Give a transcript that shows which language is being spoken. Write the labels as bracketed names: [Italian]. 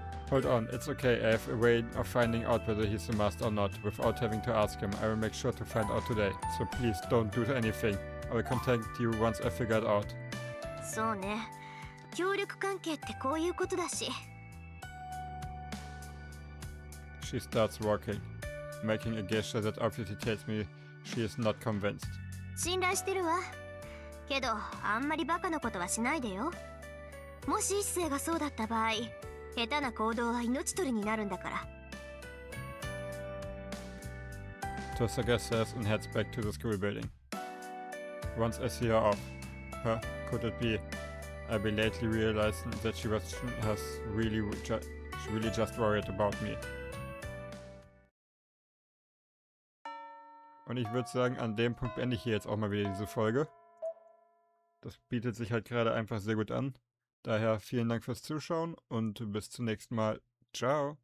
[English] Hold on, it's okay, I have a way of finding out whether he's a master or not, without having to ask him. I will make sure to find out today, so please don't do anything. I will contact you once I figure it out. [Japanese] そうね。協力関係ってこういうことだし。 [English] She starts walking, making a gesture that obviously tells me she is not convinced. [Japanese] 信頼してるわ。けど、あんまりバカなことはしないでよ。もし一星がそうだった場合、下手な行動は命取りになるんだから。 [English] Tosaka says and heads back to the school building. Once I see her off, could it be? I belatedly realized that she really just worried about me. [German] Und ich würde sagen, an dem Punkt beende ich hier jetzt auch mal wieder diese Folge. Das bietet sich halt gerade einfach sehr gut an. Daher vielen Dank fürs Zuschauen und bis zum nächsten Mal. Ciao!